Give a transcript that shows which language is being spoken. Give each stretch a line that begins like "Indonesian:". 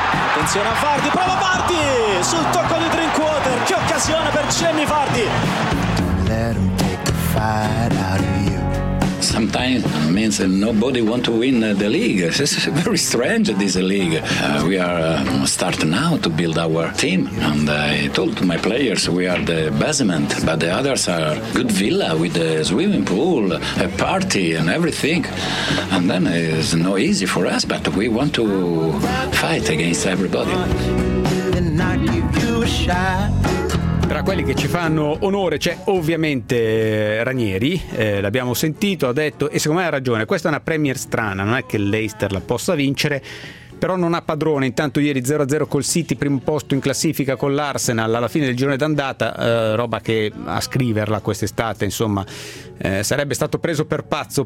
Italian: Attenzione a Vardy, prova Vardy sul tocco di Drinkwater, che occasione per Jamie Vardy.
English: Don't let them take the fight out of you. Sometimes it means that nobody wants to win the league. It's very strange, this league. We are starting now to build our team. And I told my players we are the basement, but the others are good villa with a swimming pool, a party and everything. And then it's not easy for us, but we want to fight against everybody.
Italian: Tra quelli che ci fanno onore c'è ovviamente Ranieri, l'abbiamo sentito, ha detto, e secondo me ha ragione, questa è una Premier strana, non è che Leicester la possa vincere, però non ha padrone. Intanto ieri 0-0 col City, primo posto in classifica con l'Arsenal alla fine del girone d'andata, roba che a scriverla quest'estate, insomma, sarebbe stato preso per pazzo.